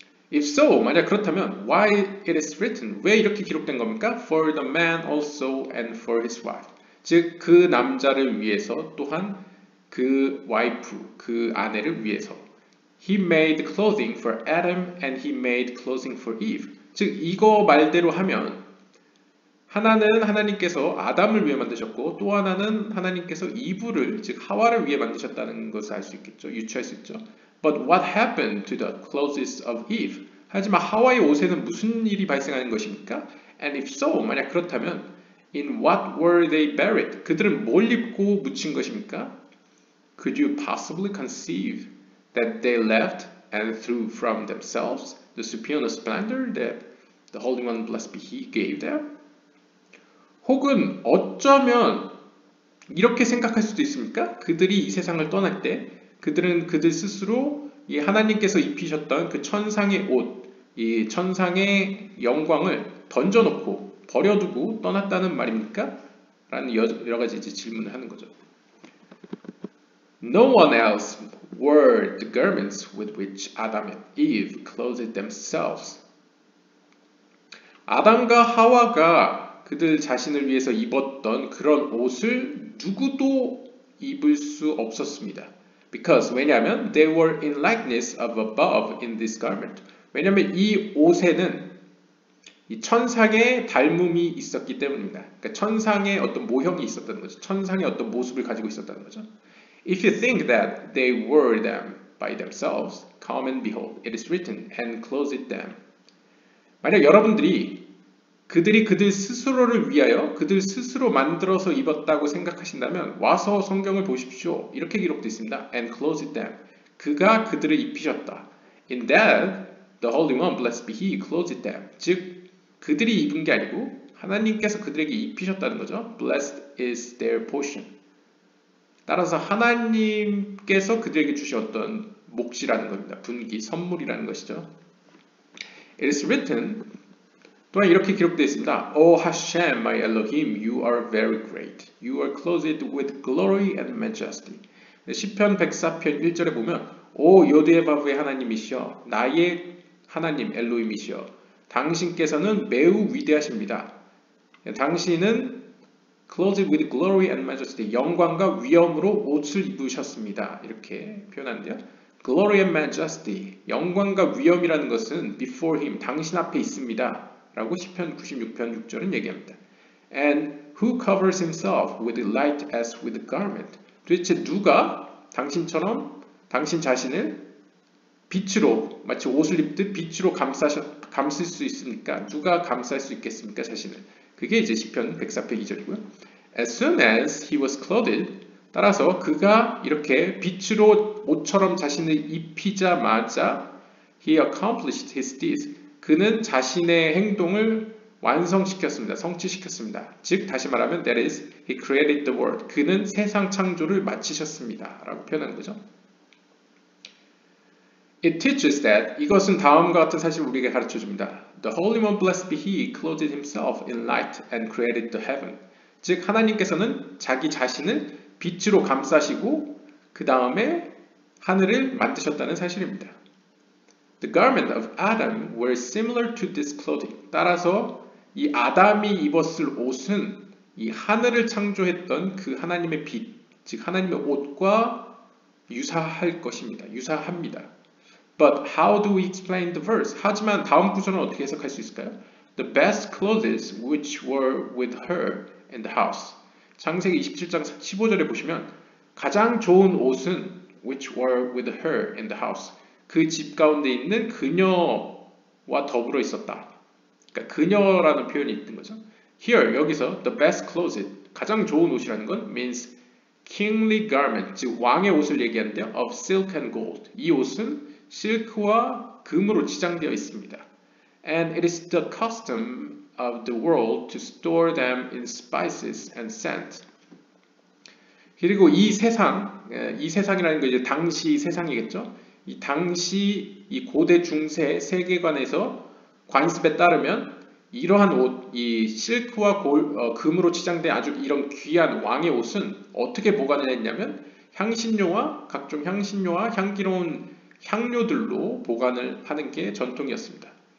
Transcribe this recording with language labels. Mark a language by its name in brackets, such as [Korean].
[English] If so, [Korean] 만약 그렇다면 [English] why it is written, [Korean] 왜 이렇게 기록된 겁니까? [English] For the man also and for his wife. [Korean] 즉 그 남자를 위해서 또한 그 와이프, 그 아내를 위해서. [English] He made clothing for Adam and he made clothing for Eve. [Korean] 즉 이거 말대로 하면 하나는 하나님께서 아담을 위해 만드셨고 또 하나는 하나님께서 이브를, 즉 하와를 위해 만드셨다는 것을 알 수 있겠죠. 유추할 수 있죠. [English] But what happened to the clothes of Eve? [Korean] 하지만 하와의 옷에는 무슨 일이 발생하는 것입니까? [English] And if so, [Korean] 만약 그렇다면 [English] in what were they buried? [Korean] 그들은 뭘 입고 묻힌 것입니까? [English] Could you possibly conceive that they left and threw from themselves the superior splendor that the Holy One, blessed be He, gave them? [Korean] 혹은 어쩌면 이렇게 생각할 수도 있습니까? 그들이 이 세상을 떠날 때 그들은 그들 스스로 이 하나님께서 입히셨던 그 천상의 옷, 이 천상의 영광을 던져놓고 버려두고 떠났다는 말입니까? 라는 여러 가지 질문을 하는 거죠. [English] No one else wore the garments with which Adam and Eve clothed themselves. [Korean] 아담과 하와가 그들 자신을 위해서 입었던 그런 옷을 누구도 입을 수 없었습니다. [English] Because, [Korean] 왜냐하면 [English] they were in likeness of above in this garment. [Korean] 왜냐하면 이 옷에는 이 천상의 닮음이 있었기 때문입니다. 그러니까 천상의 어떤 모형이 있었다는 거죠. 천상의 어떤 모습을 가지고 있었다는 거죠. [English] If you think that they were them by themselves, come and behold, it is written, and clothed them. [Korean] 만약 여러분들이 그들이 그들 스스로를 위하여 그들 스스로 만들어서 입었다고 생각하신다면 와서 성경을 보십시오. 이렇게 기록되어 있습니다. [English] And clothed them. [Korean] 그가 그들을 입히셨다. [English] In that, the Holy One, blessed be He, clothed them. [Korean] 즉, 그들이 입은 게 아니고 하나님께서 그들에게 입히셨다는 거죠. [English] Blessed is their portion. [Korean] 따라서 하나님께서 그들에게 주셨던 몫이라는 겁니다. 분기, 선물이라는 것이죠. [English] It is written, [Korean] 또한 이렇게 기록되어 있습니다. [English] O Hashem, my Elohim, you are very great. You are clothed with glory and majesty. [Korean] 시편 104편 1절에 보면 오 요드바브의 하나님이시여, 나의 하나님 엘로힘이시여, 당신께서는 매우 위대하십니다. 당신은 [English] clothed with glory and majesty, [Korean] 영광과 위엄으로 옷을 입으셨습니다. 이렇게 표현하는데요. [English] Glory and majesty, [Korean] 영광과 위엄이라는 것은 [English] before him, [Korean] 당신 앞에 있습니다. 라고 시편 96편 6절은 얘기합니다. [English] And who covers himself with light as with a garment? [Korean] 도대체 누가 당신처럼 당신 자신을 빛으로 마치 옷을 입듯 빛으로 감쓸 수 있습니까? 누가 감쌀 수 있겠습니까? 자신을. 그게 이제 시편 104편 2절이고요. [English] As soon as he was clothed, [Korean] 따라서 그가 이렇게 빛으로 옷처럼 자신을 입히자마자 [English] he accomplished his deeds. [Korean] 그는 자신의 행동을 완성시켰습니다. 성취시켰습니다. 즉 다시 말하면 [English] that is, he created the world. [Korean] 그는 세상 창조를 마치셨습니다. 라고 표현하는 거죠. [English] It teaches that, [Korean] 이것은 다음과 같은 사실을 우리에게 가르쳐줍니다. [English] The Holy One, blessed be He, clothed himself in light and created the heaven. [Korean] 즉 하나님께서는 자기 자신을 빛으로 감싸시고 그 다음에 하늘을 만드셨다는 사실입니다. [English] The garment of Adam were similar to this clothing. [Korean] 따라서 이 아담이 입었을 옷은 이 하늘을 창조했던 그 하나님의 빛, 즉 하나님의 옷과 유사할 것입니다. 유사합니다. [English] But how do we explain the verse? [Korean] 하지만 다음 구절은 어떻게 해석할 수 있을까요? [English] The best clothes which were with her in the house. [Korean] 창세기 27장 15절에 보시면 가장 좋은 옷은 [English] which were with her in the house. [Korean] 그 집 가운데 있는 그녀와 더불어 있었다. 그러니까 그녀라는 표현이 있는 거죠. [English] Here [Korean] 여기서 [English] the best clothes [Korean] 가장 좋은 옷이라는 건 [English] means kingly garment [Korean] 즉 왕의 옷을 얘기하는데요. [English] Of silk and gold. [Korean] 이 옷은 실크와 금으로 지장되어 있습니다. [English] And it is the custom of the world to store them in spices and scent. [Korean] 그리고 이 세상이라는 건 이제 당시 세상이겠죠. 이 당시 이 고대 중세 세계관에서 관습에 따르면 이러한 옷, 이 실크와 금으로 치장된 아주 이런 귀한 왕의 옷은 어떻게 보관을 했냐면 향신료와 각종 향신료와 향기로운 향료들로 보관을 하는 게 전통이었습니다.